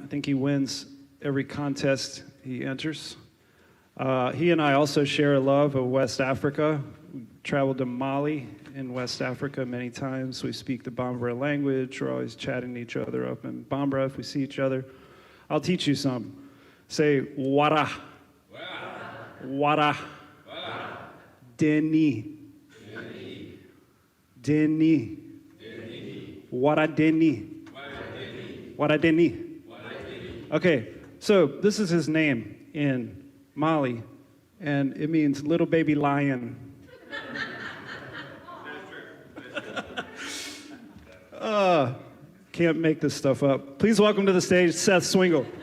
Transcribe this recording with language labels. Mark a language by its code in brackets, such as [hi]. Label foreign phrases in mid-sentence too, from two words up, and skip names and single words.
[en] I think he wins every contest he enters. He and I also share a love of West Africa. We traveled to Mali in West Africa many times. We speak the Bambara language. We're always chatting to each other up in Bambara if we see each other. I'll teach you some. Say, [bm] wara. Wara. Deni. Deni. Wara deni. Wara deni. [en] Okay, so this is his name in Mali, and it means little baby lion. Can't make this stuff up. Please welcome to the stage Seth Swingle.